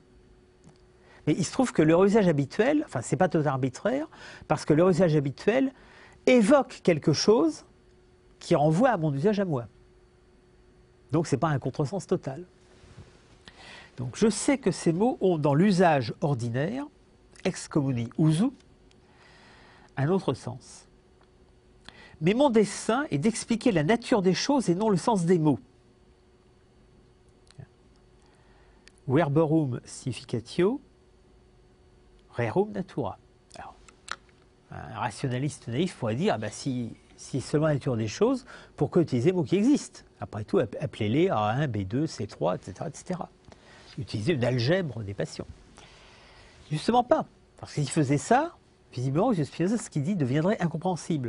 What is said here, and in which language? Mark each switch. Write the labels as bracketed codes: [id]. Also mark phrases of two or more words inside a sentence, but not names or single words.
[fr] Mais il se trouve que leur usage habituel, enfin c'est pas totalement arbitraire, parce que leur usage habituel évoque quelque chose qui renvoie à mon usage à moi. Donc c'est pas un contresens total. Donc je sais que ces mots ont dans l'usage ordinaire, [la] ex communi usu, [fr] un autre sens. Mais mon dessein est d'expliquer la nature des choses et non le sens des mots. [la] Verborum significatio, rerum natura. [fr] Alors, un rationaliste naïf pourrait dire, ah ben si seulement la nature des choses, pourquoi utiliser les mots qui existent? Après tout, appelez-les A1, B2, C3, etc., etc. Utiliser une algèbre des passions. Justement pas. Parce qu'il faisait ça, visiblement, Spinoza, ce qu'il dit deviendrait incompréhensible.